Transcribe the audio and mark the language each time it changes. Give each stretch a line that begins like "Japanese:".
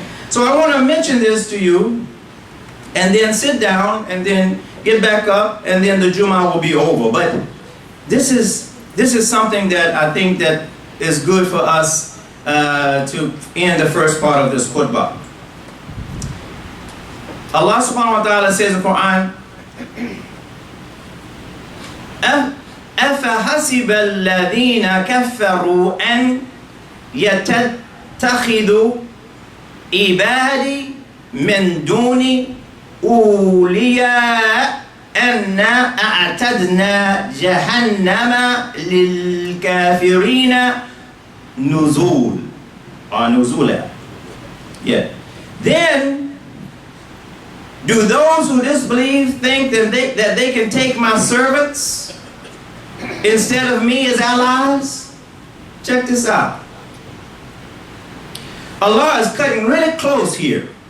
English: So I want to mention this to you, and then sit down, and then get back up, and then the Jum'ah will be over. But this is something that I think that is good for us to end the first part of this khutbah.
Arabic: Allah subhanahu wa ta'ala says in the Quran, أَفَحَسِبَ الَّذِينَ كَفَّرُوا أَنْ يَتَّخِذُوا عِبَادِي مِنْ دُونِ أولياء أَنَّا أَعْتَدْنَا جَهَنَّمَ لِلْكَافِرِينَ نُزُولًا.
English: Yeah. Then, do those who disbelieve think that they can take my servants instead of me as allies? Check this out. Allah is cutting really close here.